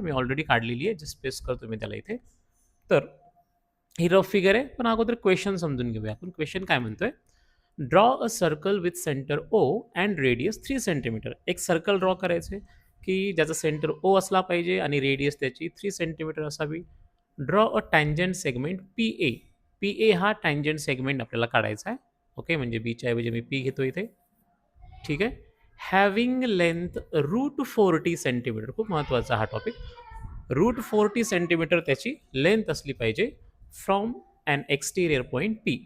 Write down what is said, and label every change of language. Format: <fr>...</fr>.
<mr>मी already काढलेली आहे, just paste करतो मी त्याला इथे. तर ही रफ फिगर आहे, पण अगोदर क्वेश्चन समजून घेऊया. आपण क्वेश्चन काय म्हणतोय?</mr> <en>Draw a circle with centre O and radius 3 centimetre.</en> <mr>एक सर्कल ड्रॉ करायचे की ज्याचा सेंटर ओ असला पाहिजे आणि रेडियस त्याची 3 सेंटीमीटर असावी.</mr> <en>Draw a tangent segment P A.</en> <mr>P A हा टँजंट सेगमेंट आपल्याला काढायचा आहे. ओके, म्हणजे बीच्या ऐवजी मी पी घेतो इथे. ठीक आहे.</mr> <en>Having length root 40 centimetre.</en> <mr>खूप महत्त्वाचा हा टॉपिक. रूट 40 सेंटीमीटर त्याची लेंथ असली पाहिजे</mr> <en>From an exterior point P.</en>